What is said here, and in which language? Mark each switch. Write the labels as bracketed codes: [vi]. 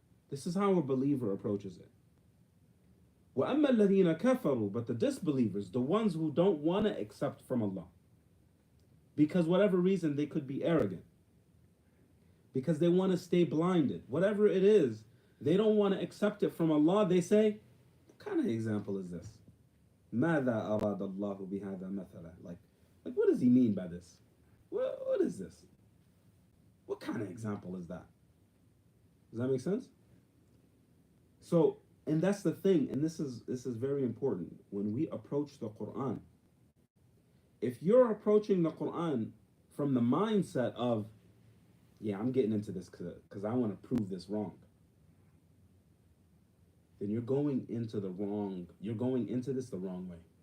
[en] This is how a believer approaches it. [ar] وَأَمَّا الَّذِينَ كَفَرُوا, [en] but the disbelievers, the ones who don't want to accept from Allah, because whatever reason they could be arrogant, because they want to stay blinded, whatever it is, they don't want to accept it from Allah. They say, "What kind of example is this? [ar] ماذا أراد الله بهذا مثلا?" [en] Like what does He mean by this? What is this? What kind of example is that? Does that make sense? So, and that's the thing, and this is very important when we approach the Quran. If you're approaching the Quran from the mindset of, "Yeah, I'm getting into this because I want to prove this wrong," then you're going into this the wrong way.